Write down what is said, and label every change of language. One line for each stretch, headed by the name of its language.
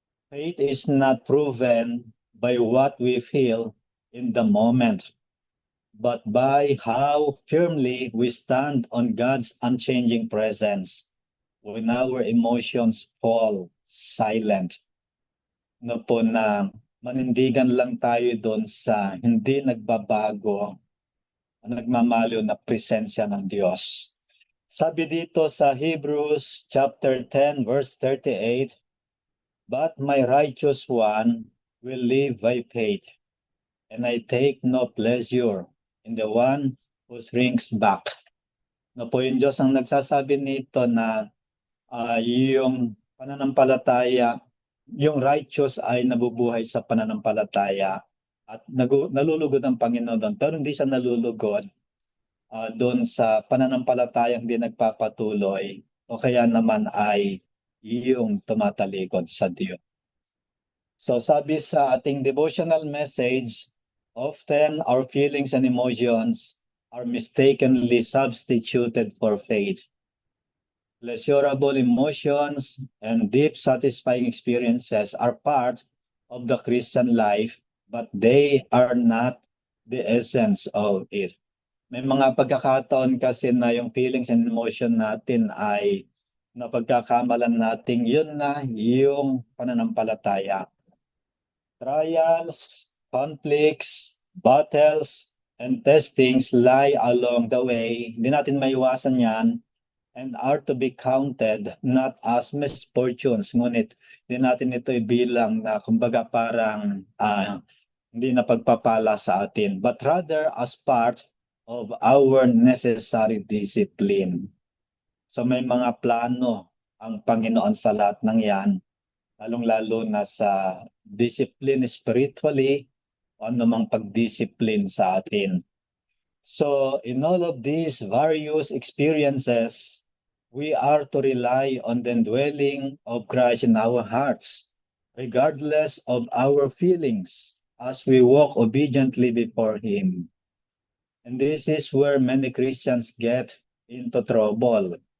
English: Faith is not proven by what we feel in the moment, but by how firmly we stand on God's unchanging presence when our emotions fall silent.
Filipino: No po na manindigan lang tayo doon sa hindi nagbabago, nagmamaliw na presensya ng Diyos. Sabi dito sa
English: Hebrews chapter 10 verse 38, "But my righteous one will live by faith, and I take no pleasure in the one who shrinks back."
Filipino: No po yung Diyos ang nagsasabi nito na yung pananampalataya, yung righteous ay nabubuhay sa pananampalataya at nalulugod ang Panginoon doon. Pero hindi siya nalulugod doon sa pananampalatayang di nagpapatuloy o kaya naman ay yung tumatalikod sa Diyos. So sabi sa ating
English: devotional message, often our feelings and emotions are mistakenly substituted for faith. Pleasurable emotions and deep satisfying experiences are part of the Christian life, but they are not the essence of it.
Filipino: May mga pagkakataon kasi na yung feelings and emotion natin ay napagkakamalan natin yun na yung pananampalataya.
English: Trials, conflicts, battles, and testings lie along the way.
Filipino: Hindi natin maiwasan yan
English: and are to be counted not as misfortunes,
Filipino: ngunit hindi natin ito ibilang na kumbaga parang hindi na pagpapala sa atin,
English: but rather as part of our necessary discipline.
Filipino: So may mga plano ang Panginoon sa lahat ng yan, lalong-lalo na sa discipline spiritually o anumang pag-discipline sa atin.
English: So in all of these various experiences, we are to rely on the indwelling of Christ in our hearts, regardless of our feelings, as we walk obediently before Him. And this is where many Christians get into trouble.